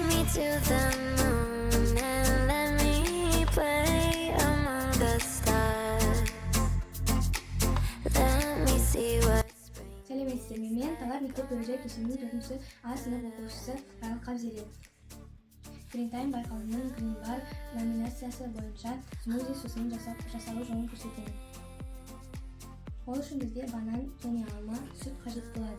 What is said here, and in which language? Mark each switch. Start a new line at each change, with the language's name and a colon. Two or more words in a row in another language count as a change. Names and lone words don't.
English: to the moon and let me play among the stars. Let me see what spring.
Kazakh: Сәлеметсіздер ме? Мен талап мектеп бөлежай кешенінің 4-ші А сынып оқушысы Райыл Қабзелет. Гринтайм байқауының Green Bar номинациясы бойынша смузи сусынын жасалу жолын көрсетемін. Ол үшін бізге банан және алма, сүт қажет болады.